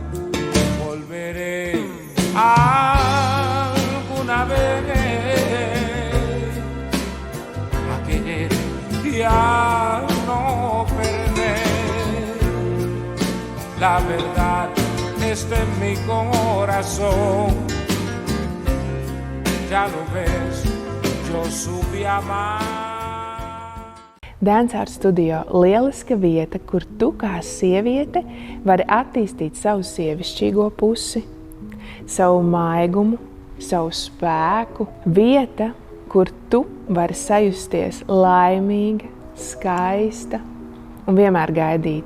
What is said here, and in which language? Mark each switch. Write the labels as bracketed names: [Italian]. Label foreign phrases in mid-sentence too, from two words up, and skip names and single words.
[Spanish] Volveré alguna vez a querer y a no perder. La verdad está en mi corazón, ya lo ves, yo supe amar. [Latvian] Dance Art Studio – lieliska vieta, kur tu kā sieviete vari attīstīt savu sievišķīgo pusi, savu maigumu, savu spēku. Vieta, kur tu vari sajusties laimīga, skaista un vienmēr gaidīta.